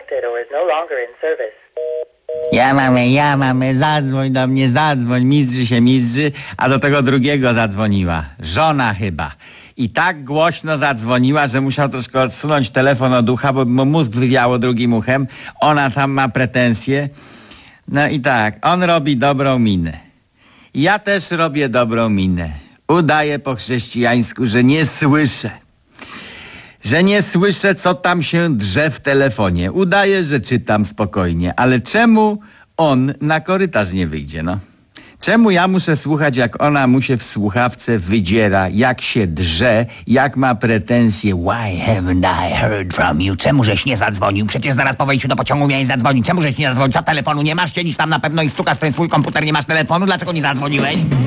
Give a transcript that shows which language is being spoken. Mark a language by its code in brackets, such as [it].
[en] Or is no longer in service. [pl] Ja mamy, zadzwoń do mnie, zadzwoń, mizrzy się, mizrzy. A do tego drugiego zadzwoniła, żona chyba. I tak głośno zadzwoniła, że musiał troszkę odsunąć telefon od ucha, bo mu mózg wywiało drugim uchem. Ona tam ma pretensje. No i tak, on robi dobrą minę. Ja też robię dobrą minę. Udaję po chrześcijańsku, że nie słyszę. Że nie słyszę, co tam się drze w telefonie. Udaję, że czytam spokojnie. Ale czemu on na korytarz nie wyjdzie, no? Czemu ja muszę słuchać, jak ona mu się w słuchawce wydziera, jak się drze, jak ma pretensje? [en] Why haven't I heard from you? [pl] Czemu żeś nie zadzwonił? Przecież zaraz po wejściu do pociągu miałeś zadzwonić. Czemu żeś nie zadzwonił? Co, telefonu nie masz? Siedzisz tam na pewno i stukasz w ten swój komputer, nie masz telefonu? Dlaczego nie zadzwoniłeś?